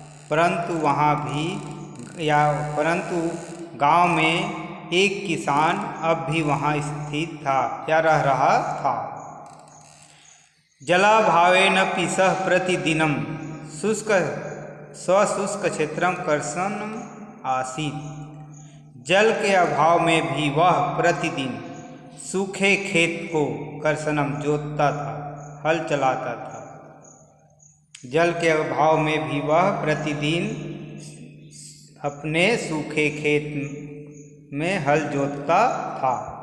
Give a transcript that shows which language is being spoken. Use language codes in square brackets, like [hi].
[hi] परंतु गांव में एक किसान अब भी वहाँ स्थित था या रह रहा था। [sa] जलाभावेन सः प्रतिदिनं स्वशुष्क क्षेत्रम कर्षणम् आसीत्। [hi] जल के अभाव में भी वह प्रतिदिन सूखे खेत को कर्षणम जोतता था, हल चलाता था। जल के अभाव में भी वह प्रतिदिन अपने सूखे खेत में हल जोतता था।